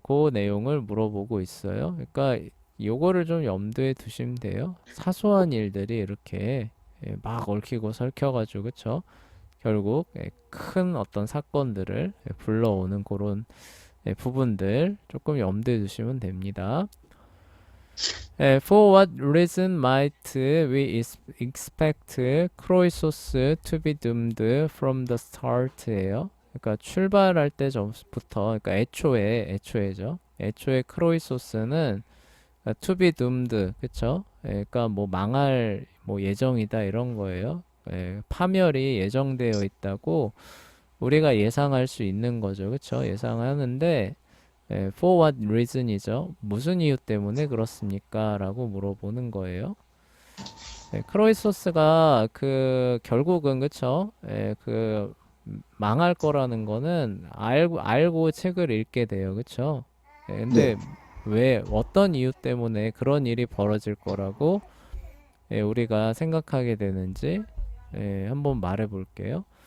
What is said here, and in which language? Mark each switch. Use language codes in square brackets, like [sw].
[ko] 그 내용을 물어보고 있어요. 그러니까 요거를 좀 염두에 두시면 돼요. 사소한 일들이 이렇게 막 얽히고 설켜가지고 그쵸? 결국 큰 어떤 사건들을 불러오는 그런 부분들 조금 염두에 두시면 됩니다. [en] For what reason might we expect 크로이소스 to be doomed from the start예요. [ko] 그러니까 출발할 때 전부터, 그러니까 애초에죠. 애초에 크로이소스는 to be doomed, 그쵸? 그러니까 뭐 망할 뭐 예정이다 이런 거예요. 파멸이 예정되어 있다고 우리가 예상할 수 있는 거죠, 그쵸? 예상하는데 for what reason이죠. 무슨 이유 때문에 그렇습니까? 라고 물어보는 거예요. 크로이소스가 그 결국은 그쵸? 그 망할 거라는 거는 알고 책을 읽게 돼요. 그쵸? 근데 네. 왜 어떤 이유 때문에 그런 일이 벌어질 거라고 우리가 생각하게 되는지 한번 말해 볼게요.